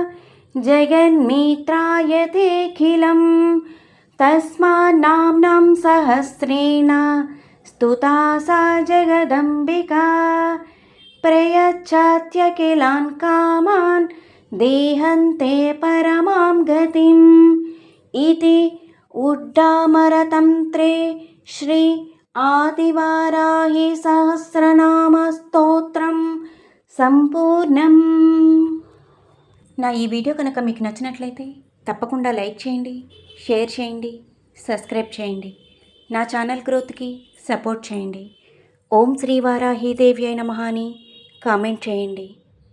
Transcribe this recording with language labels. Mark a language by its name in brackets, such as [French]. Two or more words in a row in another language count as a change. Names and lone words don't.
[Sanskrit] जगन्मित्रायतेऽखिलं तस्मान्नाम्नां सहस्रेण स्तुता सा जगदम्बिका प्रयच्छत्यखिलान् कामान् देहन्ते परमां गतिम् इति उड्डामरतन्त्रे श्री आदिवाराही सहस्रनामस्तोत्रं సంపూర్ణం. [Telugu] నా ఈ వీడియో కనుక మీకు నచ్చినట్లయితే తప్పకుండా లైక్ చేయండి, షేర్ చేయండి, సబ్స్క్రైబ్ చేయండి. నా ఛానల్ గ్రోత్కి సపోర్ట్ చేయండి. [Sanskrit] ఓం శ్రీ వారాహీదేవి నమః [Telugu] అని కామెంట్ చేయండి.